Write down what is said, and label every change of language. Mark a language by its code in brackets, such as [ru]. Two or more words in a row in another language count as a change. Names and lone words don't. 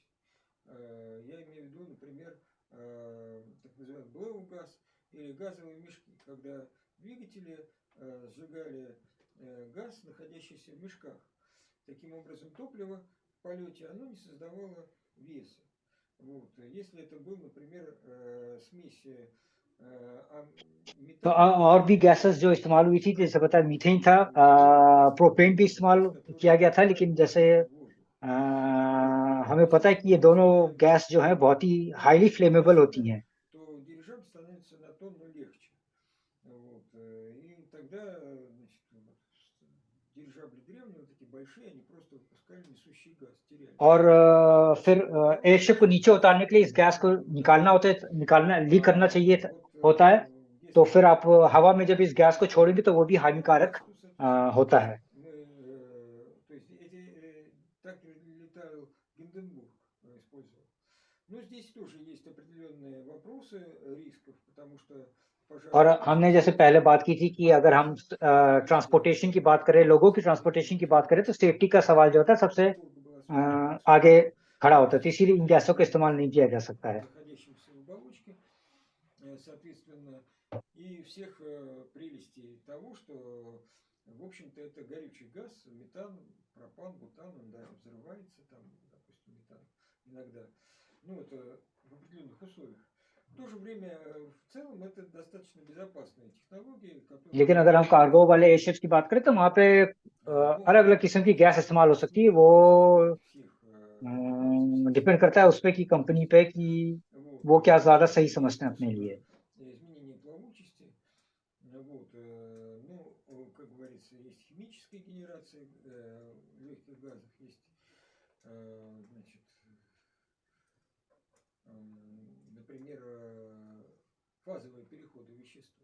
[ru] Я имею в виду, например, так называемый блэу-газ или газовые мешки, когда двигатели сжигали газ, находящийся в мешках. Таким образом, топливо в полете, оно не создавало веса. Вот. Если это был, например, смесь [hi] तो [ru] метана [hi] और भी [ru] и [hi] गैसेस जो इस्तेमाल हुई थी, जैसे पता है मीथेन था, [ru] вот, газ, [hi] प्रोपेन भी इस्तेमाल [ru] газ, [hi] किया [ru] который [hi] गया था, लेकिन जैसे [ru] выбрасывается в воздух. [hi] हमें पता है कि ये दोनों गैस जो है बहुत ही [en] highly flammable [hi] होती हैं. [ru] То дирижабль становится на тонну легче. Вот. И тогда значит, дирижабли древние, вот эти большие, они просто выпускали несущий газ, теряли. [hi] और फिर एयरशिप को नीचे उतारने के लिए इस गैस को निकालना लीक करना चाहिए होता है. तो फिर आप हवा में जब इस गैस को छोड़ेंगे तो वो भी हानिकारक होता है. [ru] То есть так летал Гинденбург, использовал. Но здесь тоже есть определенные вопросы рисков, потому что [hi] और [ru] пожар [hi] हमने जैसे पहले बात की थी कि अगर हम ट्रांसपोर्टेशन की बात करें, लोगों की ट्रांसपोर्टेशन की बात करें, तो सेफ्टी का सवाल जो होता है सबसे आगे खड़ा होता है. तो इसीलिए इन गैसों का इस्तेमाल नहीं किया जा सकता है. [ru] находящимся в оболочке, соответственно, и всех прелестей того, что, в общем-то, это горючий газ, метан, пропан, бутан, он, да, взрывается, там, допустим, метан иногда. Ну, это в определенных условиях. В то же время, в целом, это достаточно безопасные технологии, которые... [hi] लेकिन अगर हम कार्गो वाले एयरशिप्स की बात करें तो वहाँ पे अलग अलग किस्म की गैस इस्तेमाल हो सकती है. वो डिपेंड करता है उस पे, की कंपनी पे, कि वो क्या ज्यादा सही समझते हैं अपने लिए. [ru] изменение плавучести. Вот, ну, как говорится, есть химическая генерация легких газов, есть, значит, например, фазовые переходы вещества.